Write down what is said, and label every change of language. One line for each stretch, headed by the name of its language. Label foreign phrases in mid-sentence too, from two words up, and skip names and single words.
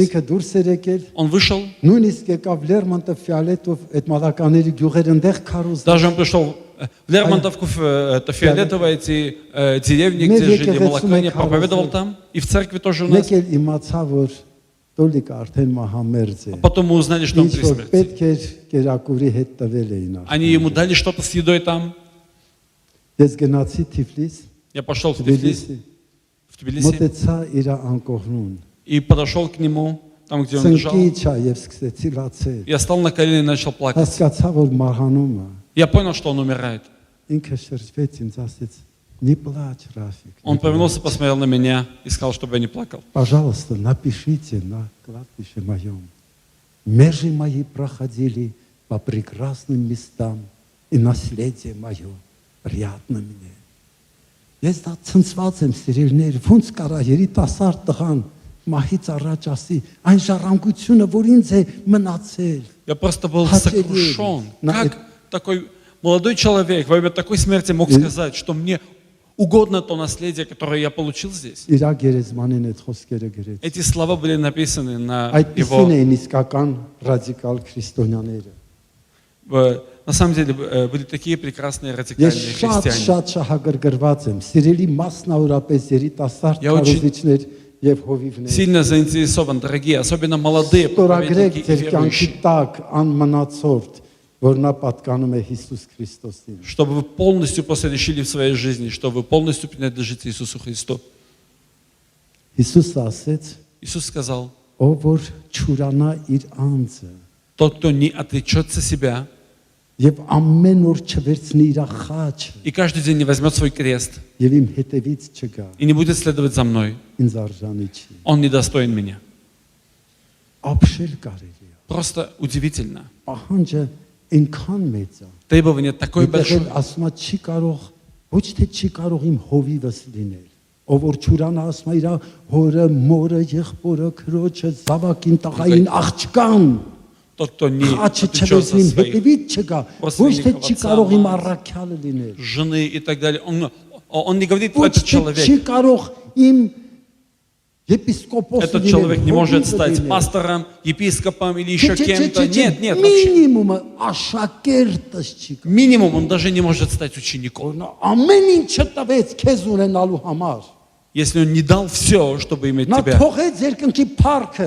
Armenian: Ինքը դուրս էր եկել,
Russian: Он вышел.
Armenian: նույնիսկ եկավ Լերմոնտով, Ֆիալետով, այդ մալականների գյուղեր ընդեղ քարոզ։
Russian: Даже он пришел в Лермонтовку, это Фиолетово, эти деревни, где жили молокане, проповедовал там. И в церкви тоже у нас.
Armenian: Եկել իմացա, որ Տոլիկը արդեն մահամերձ է։
Russian: А потом мы узнали, что он при
Armenian: Ինչ որ
Russian: смерти.
Armenian: պետք էր կերակուրի հետ տվել էին։
Russian: Они ему дали что-то с едой там.
Armenian: Ես գնացի Թիֆլիս,
Russian: Я пошел в Тбилиси,
Armenian: մոտեցա իր անկողնուն։
Russian: и подошел к нему, там, где он лежал.
Armenian: Ցնկիչա եւ սկսեցի լացել։
Russian: Я стал на колени и начал плакать.
Armenian: Հասկացա, որ մահանում է։
Russian: Я понял, что он умирает.
Armenian: Ինքը շրջվեց ինձ ասեց.
Russian: Не плачь, Рафик. Он повернулся, посмотрел на меня и сказал, чтобы я не плакал. Пожалуйста, напишите на кладбище моем. Межи мои проходили по прекрасным местам, и наследие мое приятно мне.
Armenian: Ես դա ցնցված եմ սիրելիներ, ոնց կարա երիտասարդ տղան մահից առաջ ասի, այն ժառանգությունը, որ ինձ է մնացել։
Russian: Я просто был сокрушен. Как такой молодой человек во время такой смерти мог сказать, что мне угодно то наследие, которое я получил здесь?
Armenian: Իրա գերեզմանին այդ խոսքերը գրեց։
Russian: Эти слова были написаны на
Armenian: Այդպիսին
Russian: его...
Armenian: էին իսկական ռադիկալ քրիստոնյաները։
Russian: На самом деле были такие прекрасные радикальные
Armenian: Ես
Russian: христиане.
Armenian: շատ շահագրգռված եմ, սիրելի մասնավորապես երիտասարդ քարոզիչներ եւ հովիվներ։
Russian: Сильно заинтересован, дорогие, особенно молодые
Armenian: Ստորագրեք
Russian: проповедники и
Armenian: ձեր կյանքի
Russian: верующие,
Armenian: տակ անմնացորդ, որ նա պատկանում է Հիսուս Քրիստոսին։
Russian: чтобы вы полностью посвятили в своей жизни, что вы полностью принадлежите Иисусу Христу.
Armenian: Հիսուսը ասեց.
Russian: Иисус сказал,
Armenian: Ով որ ճուրանա իր անձը
Russian: тот, кто не отречется себя
Armenian: եւ ամեն օր չվերցնի իր խաչը
Russian: и каждый день не возьмет свой крест
Armenian: եւ իմ հետևից չգա,
Russian: и не будет следовать за мной,
Armenian: ինձ արժանի չի։
Russian: он недостоин меня.
Armenian: Ապշել կարելի է։
Russian: Просто удивительно.
Armenian: Պահանջը այնքան մեծ է։
Russian: Требование такое
Armenian: Այդտեղ
Russian: большое.
Armenian: ասում է չի կարող, ոչ թե չի կարող իմ հովիվս լինել։ Ով որ ճուրանա ասում է իր հորը, մորը, եղբորը, քրոջը, զավակին, տղային, աղջկան։
Russian: Тот, кто не
Armenian: Խաչը
Russian: отречется
Armenian: չվերցնի իմ
Russian: своих
Armenian: հետևից չգա, ոչ թե չի կարող իմ առաքյալը լինել։
Russian: жены и так далее. Он не говорит,
Armenian: Ոչ
Russian: этот
Armenian: թե չի
Russian: человек,
Armenian: կարող իմ եպիսկոպոսը
Russian: этот
Armenian: լինել,
Russian: человек не может
Armenian: հովիվը
Russian: стать
Armenian: լինել։
Russian: пастором, епископом или еще кем-то. Нет, нет, вообще.
Armenian: Մինիմումը աշակերտս չի կարող։
Russian: Минимум он даже не может стать учеником.
Armenian: Նա ամեն ինչը տվեց քեզ ունենալու համար։
Russian: Если он не дал все, чтобы иметь
Armenian: Նա
Russian: тебя.
Armenian: թողեց երկնքի փառքը,